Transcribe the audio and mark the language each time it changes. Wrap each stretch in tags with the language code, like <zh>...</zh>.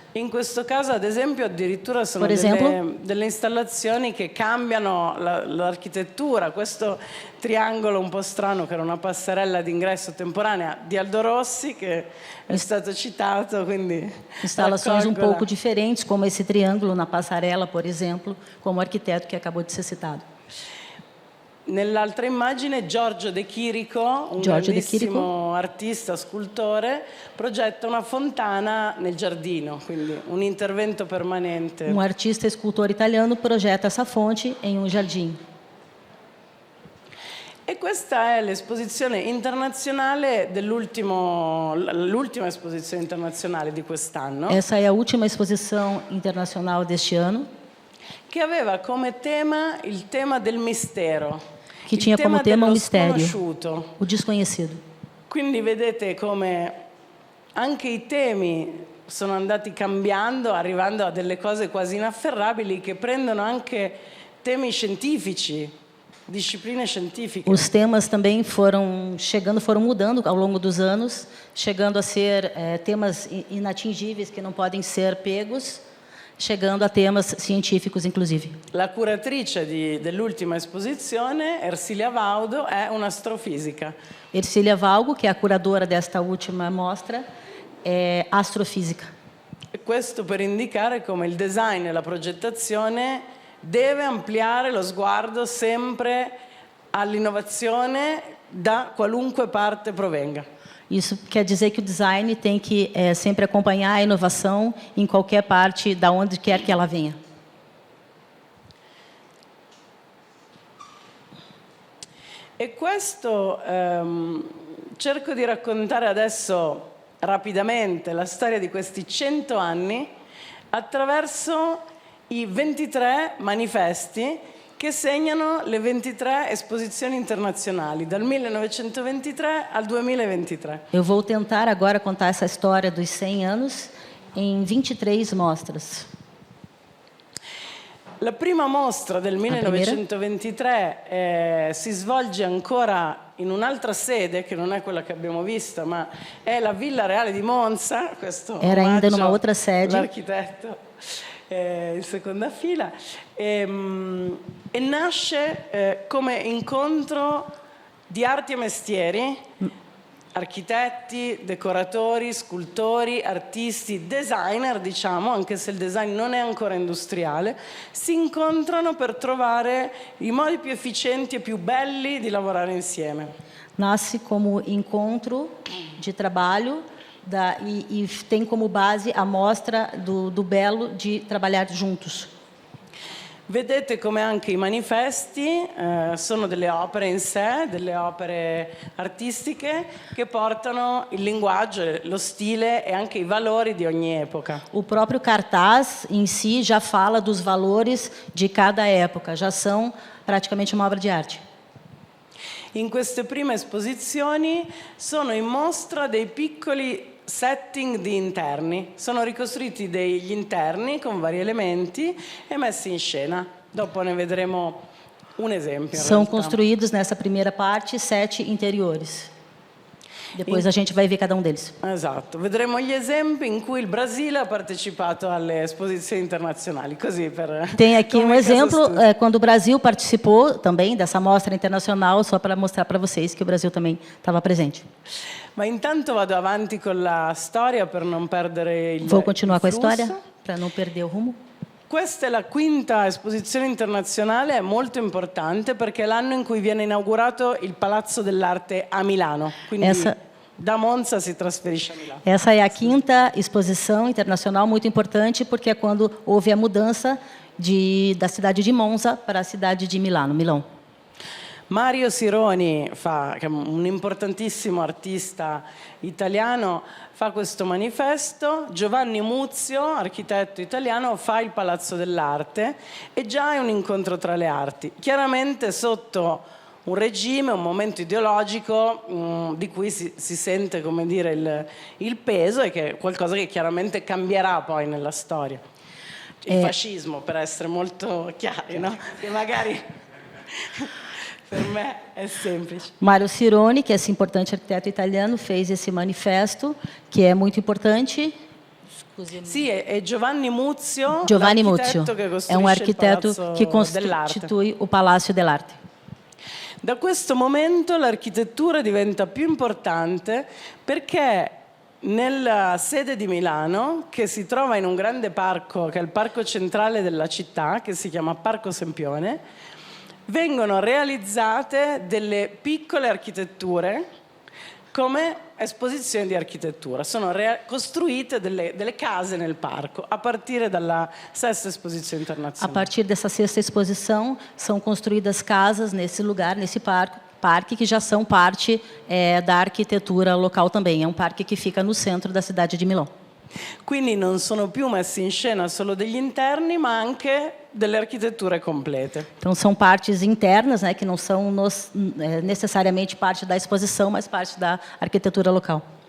<it>In questo caso, ad esempio, addirittura sono delle installazioni che cambiano l'architettura. Questo triangolo un po' strano, che era una passerella d'ingresso temporanea di Aldo Rossi, che è stato citato. Quindi</it> <pt>instalações um pouco diferentes, como esse triângulo na passarela, por exemplo, como o arquiteto que acabou de ser citado.</pt> <it>Nell'altra immagine Giorgio De Chirico, un grandissimo artista, scultore, progetta una fontana nel giardino, quindi un intervento permanente.</it> <pt>Um artista e escultor italiano projeta essa fonte em um jardim.</pt> <it>E questa è l'esposizione internazionale l'ultima esposizione internazionale di quest'anno.</it> <pt>Essa é a última exposição internacional deste ano,</pt> <it>che aveva come tema il tema del mistero,</it> <pt>que tinha como tema o mistério,</pt> <it>sconosciuto.</it> <pt>o desconhecido.</pt> <it>Quindi vedete come anche i temi sono andati cambiando, arrivando a delle cose quasi inafferrabili che prendono anche temi scientifici, discipline scientifiche.</it> <pt>Os temas também foram mudando ao longo dos anos, chegando a ser temas inatingíveis que não podem ser pegos, chegando a temas científicos, inclusive.</pt> <it>La curatrice dell'ultima esposizione, Ersilia Vaudo, è un'astrofisica.</it> <pt>Ercília Valgo, que é a curadora desta última mostra, é astrofísica.</pt> <it>E questo per indicare come il design e la progettazione deve ampliare lo sguardo sempre all'innovazione da qualunque parte provenga.</it> <pt>Isso quer dizer que o design tem que sempre acompanhar a inovação em qualquer parte, da onde quer que ela venha.</pt> <it>E questo cerco di raccontare adesso rapidamente la storia di questi 100 anni attraverso i 23 manifesti che segnano le 23 esposizioni internazionali, dal 1923 al 2023.</it> <pt>Eu vou tentar agora contar essa história dos 100 anos em 23 mostras.</pt> <it>La prima mostra del 1923 si svolge ancora in un'altra sede, che non è quella che abbiamo visto, ma è la Villa Reale di Monza. Questo</it> <pt>Era ainda numa outra sede.</pt> <it>L'architetto in seconda fila, e nasce come incontro di arti e mestieri, architetti, decoratori, scultori, artisti, designer, diciamo, anche se il design non è ancora industriale, si incontrano per trovare i modi più efficienti e più belli di lavorare insieme.</it> <pt>Nasce como encontro de trabalho e tem como base a mostra do belo de trabalhar juntos.</pt> <it>Vedete come anche i manifesti sono delle opere in sé, delle opere artistiche che portano il linguaggio, lo stile e anche i valori di ogni epoca.</it> <pt>O próprio cartaz em si já fala dos valores de cada época, já são praticamente uma obra de arte.</pt> <it>In queste prime esposizioni sono in mostra dei piccoli setting di interni, sono ricostruiti degli interni con vari elementi e messi in scena. Dopo ne vedremo un esempio.</it> <pt>São construídos nessa primeira parte 7 interiores. Depois a gente vai ver cada um deles.</pt> <it>Esatto, vedremo gli esempi in cui il Brasile ha partecipato alle esposizioni internazionali, così per...</it> <pt>Tem aqui um exemplo quando o Brasil participou também dessa mostra internacional, só para mostrar para vocês que o Brasil também estava presente.</pt> <it>Ma intanto vado avanti con la storia per non perdere il</it> <pt>Vou continuar com a</pt> <it>flusso.</it> <pt>história para não perder o rumo.</pt> <it>Questa è la quinta esposizione internazionale, è molto importante perché è l'anno in cui viene inaugurato il Palazzo dell'Arte a Milano. Quindi da Monza si trasferisce a Milano.</it> <pt>Essa é a quinta exposição internacional, muito importante, porque é quando houve a mudança da cidade de Monza para a cidade de Milão.</pt> <it>Mario Sironi, che è un importantissimo artista italiano, fa questo manifesto. Giovanni Muzio, architetto italiano, fa il Palazzo dell'Arte e già è un incontro tra le arti. Chiaramente sotto un regime, un momento ideologico di cui si sente, come dire, il peso e che è qualcosa che chiaramente cambierà poi nella storia. Il fascismo, per essere molto chiari, no? Che magari... Per me è semplice.</it> <pt>Mario Sironi, que é esse importante arquiteto italiano, fez esse manifesto, que é muito importante.</pt> <it>Sì, è Giovanni Muzio, Giovanni Muzio è un architetto che costituì o Palácio dell'Arte. Da questo momento l'architettura diventa più importante perché nella sede di Milano, che si trova in un grande parco, che è il parco centrale della città, che si chiama Parco Sempione, vengono realizzate delle piccole architetture come esposizioni di architettura. Sono costruite delle case nel parco, a partire dalla sesta esposizione</it> <pt>A</pt> <it>internazionale.</it> <pt>partir dessa sexta exposição, são construídas casas nesse lugar, nesse parque, que já são parte da arquitetura local também. É um parque que fica no centro da cidade de Milão.</pt> <it>Quindi non sono più messi in scena solo degli interni, ma anche delle architetture complete.</it> <pt>Então, são partes internas, né, que não são necessariamente parte da exposição, mas parte da arquitetura local.</pt>